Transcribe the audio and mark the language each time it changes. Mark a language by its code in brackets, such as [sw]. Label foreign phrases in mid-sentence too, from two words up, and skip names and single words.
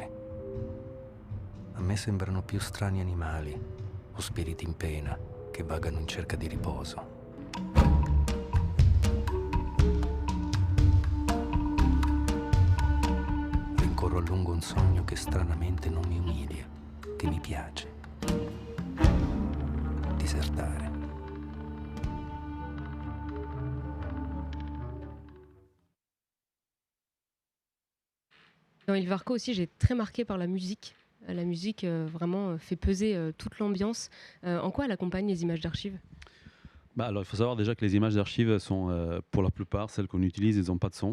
[it] A me sembrano più strani animali o spiriti in pena che vagano in cerca di riposo. Rincorro a lungo un sogno che stranamente non mi umilia, che mi piace. Disertare. [fr] Dans Il Varco aussi, j'ai été très marquée par la musique. La musique vraiment fait peser toute l'ambiance. En quoi elle accompagne les images d'archives? Bah, alors, il faut savoir déjà que les images d'archives sont, pour la plupart, celles qu'on utilise, elles n'ont pas de son.